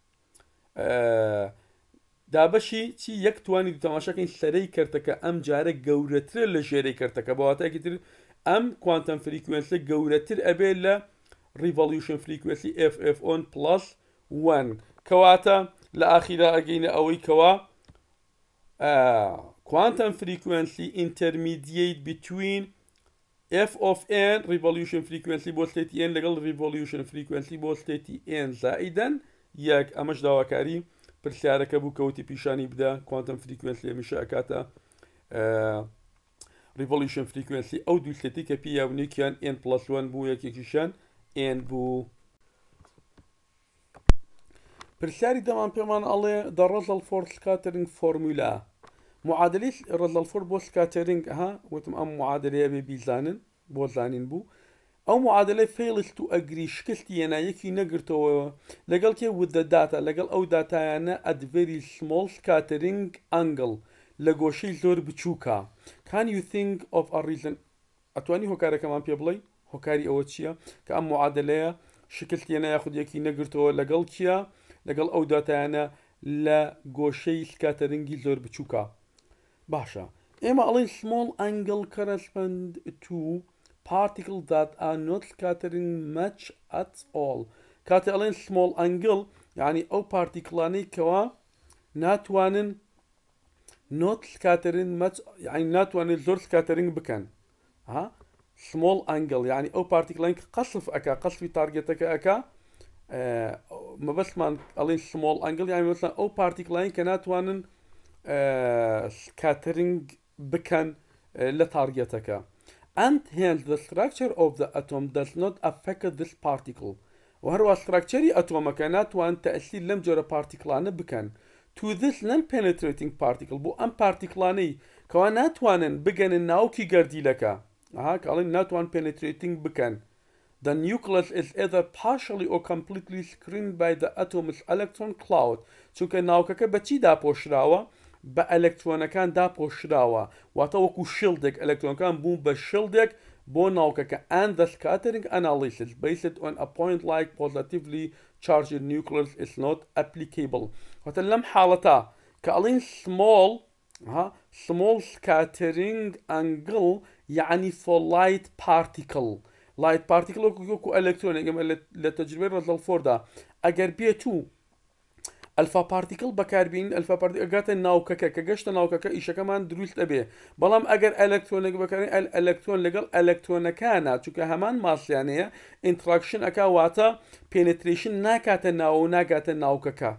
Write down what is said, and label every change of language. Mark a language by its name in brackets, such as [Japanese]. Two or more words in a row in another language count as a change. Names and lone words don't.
[Central Kurdish] دابەشی چی یەک توانی تەماشاکەین سەرەی کردەکە ئەم جارە گەورەترە لە ژێرەی کردەکە بەواتایەکی تر ئەم [English] quantum frequency [Central Kurdish] گەورەتر ئەبێت لە [English] revolution frequency [Central Kurdish] f on + 1 کەواتە لە ئاخیرا ئەگەینە ئەوەی کەوا [English] quantum frequency intermediate between f of n revolution frequency [Central Kurdish] بۆ ستێتی n لەگەڵ [English] revolution frequency [Central Kurdish] بۆ ستێتی n زائیدەن یەک ئەمەش داواکاری پرسیارەکە بوو کەوتی پیشانی بدە [English] quantum frequency [Central Kurdish] هەمیشە ئەکاتە [English] revolution frequency [Central Kurdish] ئەو دوو ستێتی کە پێی یاونێکیان n + 1 بوو یەکێکیشان n بوو. پرسیاری دەمان پێمان ئەڵێ [English] the Rutherford scattering formula [Central Kurdish] معادلەی Rutherford بۆ scattering وتم ئەم معادلەیە بێ بیزانن بۆ زانین بوو ئەو معادلەی [English] fails to agree [Central Kurdish] شکستی یەنایەکی نەگرتەوە لەگەڵ کێ [English] with the data [Central Kurdish] لەگەڵ ئەو داتایانە [English] at very small scattering angle [Central Kurdish] لە گۆشەی زۆر بچووکە. [English] can you think of a reason [Central Kurdish] ئەتوانی هۆکارەکەمان پێ بڵێ هۆکاری ئەوە چییە کە ئەم معادلەیە شکستی یەنایە خودیەکی نەگرتەوە لەگەڵ کیە لەگەڵ ئەو داتایانە لە گۆشەی سکاتەرنگی زۆر بچووکە. باشە ئێمە ئەڵێن [English] small angle correspond to particles that are not scattering much at all. [Central Kurdish] کاتێ ئەڵێن [English] small angle [Central Kurdish] یعنی ئەو پارتیکڵانەی کەوا ناتوانن [English] not scattering much [Central Kurdish] یعنی ناتوانن زۆر سکاتەرنگ بکەن. [English] small angle [Central Kurdish] یعنی ئەو پارتیکڵانی کە قەسف ئەکا قەسفی تارگێتەکە ئەکا مەبەستمان ئەڵێن [English] small angle [Central Kurdish] یعنی مەبەستمان ئەو پارتیکڵانی کە ناتوانن سکاتەرنگ بکەن لە تارگێتەکە. [English] And hence the structure of the atom does not affect this particle. [Central Kurdish] وهروە ستراکچەری ئەتۆمەکە ناتوان تەئثیر لەم جۆرە پارتیکلانە بکەن. [English] To this non-penetrating particle [Central Kurdish] بۆ ئەم پارتیکلانەی کەوا ناتوانن بگەنن ناوکی گەردیلەکە کاڵین ناتوان penetrating بکەن. [English] The nucleus is either partially or completely screened by the atom's electron cloud. [Central Kurdish] چونکە ناوکەکە بەچی داپۆشراوە؟ بە ئەلەکترۆنەکان داپۆشراوە، واتە وەکو شڵدێک ئەلەکترۆنەکان بوون بە شڵدێک بۆ ناوکەکە. [English] And the scattering analysis based on a point like positively charged nucleus is not applicable. [Central Kurdish] واتە لەم حاڵەتە کە ئەڵین [English] small scattering angle [Central Kurdish] يعني [English] for light particle. light particle [Central Kurdish] وەکو ئەلەکترۆنێک لە تەجربەی ڕەزەڵفۆردا ئەگەر بێتو [English] alpha particle [Central Kurdish] بەکاربین [English] alpha particle [Central Kurdish] ئەگاتە ناوکەکە کە گەشتە ناوکەکە ئیشەکەمان دروست ئەبێ. بەڵام ئەگەر ئەلەکترۆنێک بەکارین ئەلەکترۆن لەگەڵ ئەلەکترۆنەکانە چونکە هەمان ماسیانەیە ئینتراکشن ئەکا واتە پێنتریشن ناکاتە ناو و ناگاتە ناوکەکە.